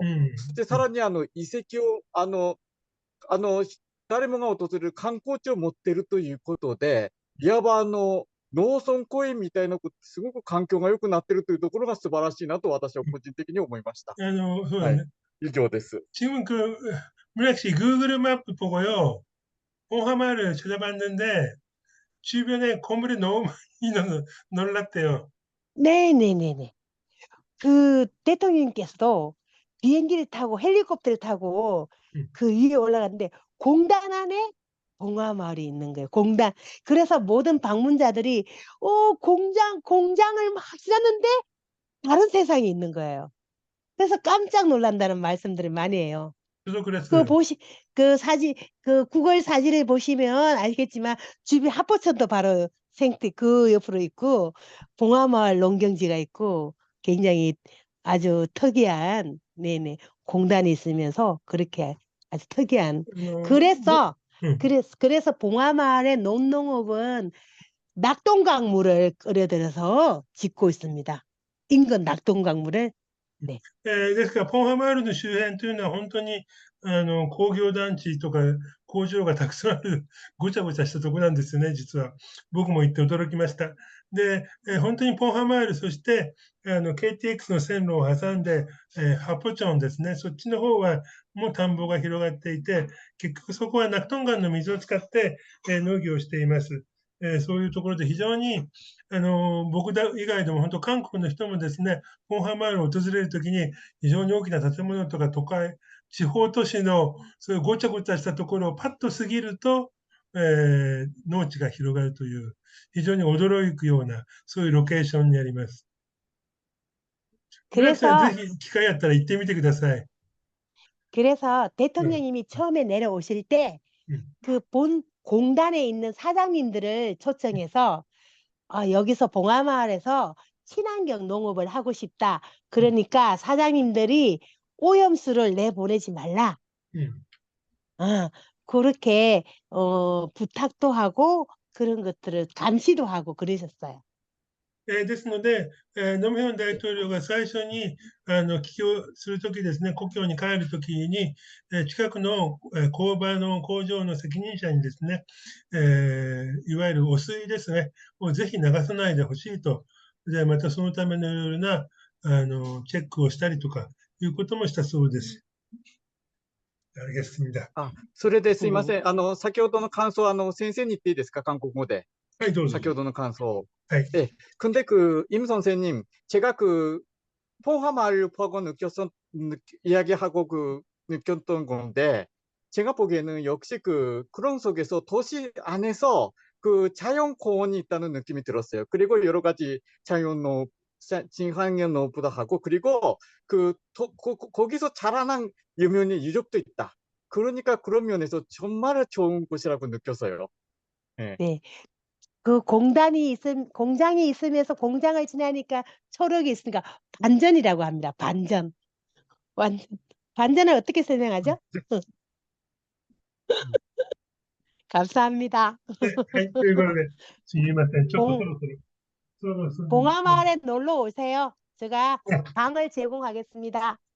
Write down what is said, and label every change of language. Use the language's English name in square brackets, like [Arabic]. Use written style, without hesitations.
[Japanese] うん、そしてうん。さらに遺跡をあの、誰もが訪れる観光地を持っているということで、いわば農村公園みたいなこと、すごく環境が良くなっているというところが素晴らしいなと私は個人的に思いました。そうだはい。ね。以上です。 [Korean] 지금 문학씨 구글 맵 보고요. 홍하마를 찾아봤는데 주변에 건물이 너무 많이 놀랐대요. 네네네네. 그 대통령께서도 비행기를 타고 헬리콥터를 타고 음, 그 위에 올라갔는데 공단 안에 봉화마을이 있는 거예요. 공단. 그래서 모든 방문자들이 공장을 막 지났는데 다른 세상에 있는 거예요. 그래서 깜짝 놀란다는 말씀들을 많이 해요. 저도 그 그랬어요. 보시 그 사진 그 구글 사진을 보시면 알겠지만 주변 합포천도 바로 생태 그 옆으로 있고 봉화마을 농경지가 있고 굉장히 아주 특이한 네네 공단이 있으면서 그렇게 아주 특이한 뭐, 그래서 음, 그래서 봉화마을의 논농업은 낙동강물을 끌어들여서 짓고 있습니다. 인근 낙동강물을 네. [Japanese] ですから、ポンハマールの周辺というのは本当に工業団地とか工場がたくさんあるごちゃごちゃしたところなんですよね、実は。僕も行って驚きました。で、本当にポンハマール、そしてKTX の線路を挟んで、ハポチョンですね、そっちの方はもう田んぼが広がっていて、結局そこはナクトン川の水を使って、農業をしています。そういうところで非常に僕以外でも本当韓国の人もですね、ポンハマールを訪れるときに非常に大きな建物とか都会、地方都市のそういうごちゃごちゃしたところをパッと過ぎると、農地が広がるという、非常に驚くような、そういうロケーションにあります。村木さん、ぜ [Korean] 그래서 [Japanese] ひ機会あったら行ってみてください。 [Korean] 그래서 [Japanese] うん、 [Korean] 대통령님이 처음에 내려오실 때 [Japanese] うん、 [Korean] 그 본 공단에 있는 사장님들을 초청해서 여기서 봉하마을에서 친환경 농업을 하고 싶다. [Japanese] うん、 [Korean] 그러니까 사장님들이 오염수를 내보내지 말라. [Japanese] うん。 [Korean] 어, 그렇게 부탁도 하고 그런 것들을 감시도 하고 그러셨어요. [Japanese] ですので、ノムヒョン大統領が最初に帰郷するときですね、故郷に帰るときに、近くの工場の工場の責任者にですね、いわゆる汚水ですね、をぜひ流さないでほしいと、でまたそのためのいろいろなチェックをしたりとかいうこともしたそうです。 [Korean] 알겠습니다. [Japanese] それですいません。先ほどの感想、先生に言っていいですか、韓国語で。はい、どうぞ。先ほどの感想. [Korean] 네. 네. 근데 임 선생님, 제가 포함을 보고 이야기하고 느꼈던 건데, 제가 보기에는 역시 그런 속에서 도시 안에서 자연 공원이 있다는 느낌이 들었어요. 그리고 여러 가지 친환경 농부도 하고, 그리고 거기서 자라난 유적도 있다. 그러니까 그런 면에서 정말 좋은 곳이라고 느꼈어요. 네. 네. 공장이 있으면서 공장을 지나니까 초록이 있으니까 반전이라고 합니다. 반전. 반전을 어떻게 설명하죠? 감사합니다. [Japanese] 네, はい、ということで、すみません。ちょっとそろそろ。 [Korean] 봉화마을에 놀러 오세요. 제가 방을 제공하겠습니다.